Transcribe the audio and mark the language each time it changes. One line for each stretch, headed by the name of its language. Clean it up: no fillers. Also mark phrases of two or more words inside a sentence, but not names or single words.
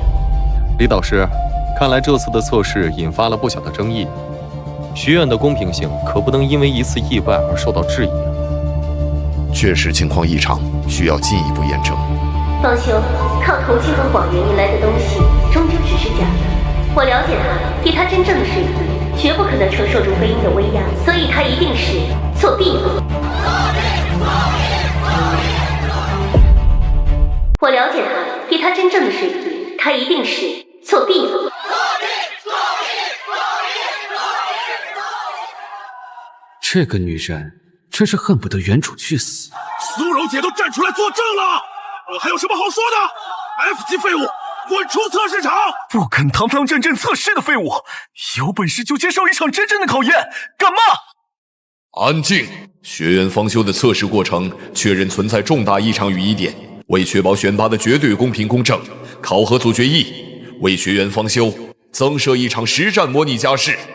Chinese: 李導師，看來這次的測試引發了不小的爭議，學院的公平性可不能因為一次意外而受到質疑啊！確實情況異常，需要進一步驗證。方修，靠投機和謊言贏來的東西，終究只是假的。我了解他，以他真正的水平，絕不可能承受住飛鷹的威壓，所以他一定是作弊了。我了解他，以他真正的水平，他一定是作弊了。这个女人真是恨不得原主去死。蘇柔姐都站出來作證了，我還有什麼好說的 ？F 級廢物，滾出測試場！不肯堂堂正正測試的廢物，有本事就接受一場真正的考驗，幹嘛？安靜！學員方修的測試過程確認存在重大異常與疑點， 为確保選拔的絕對公平公正，考核組決議，為學員方修增設一場實戰模擬加試。